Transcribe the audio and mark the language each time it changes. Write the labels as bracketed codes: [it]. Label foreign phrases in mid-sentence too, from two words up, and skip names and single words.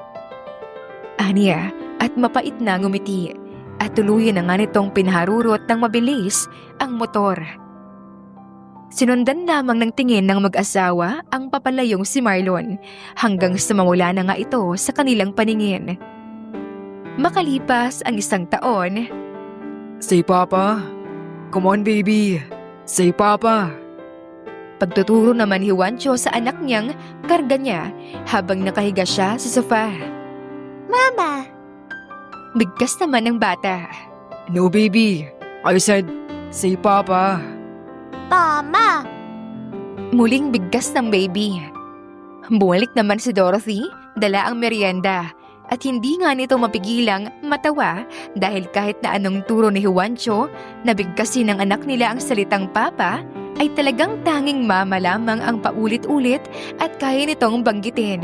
[tl] Aniya at mapait na ngumiti at tuluyan na nga nitong pinaharurot ng mabilis ang motor. Sinundan lamang ng tingin ng mag-asawa ang papalayong si Marlon hanggang sa mawala na nga ito sa kanilang paningin. Makalipas ang 1 taon, [en] Say Papa. Come on baby. Say Papa. [tl] pagtuturo naman ni Juancho sa anak niyang karga niya habang nakahiga siya sa sofa. Mama! Bigkas naman ng bata. [en] No baby. I said, say Papa. [tl] Mama! Muling bigkas ng baby. Bumalik naman si Dorothy, dala ang merienda. At hindi nga nito mapigilang matawa dahil kahit na anong turo ni Juancho na bigkasin ng anak nila ang salitang papa, ay talagang tanging mama lamang ang paulit-ulit at kaya nitong banggitin.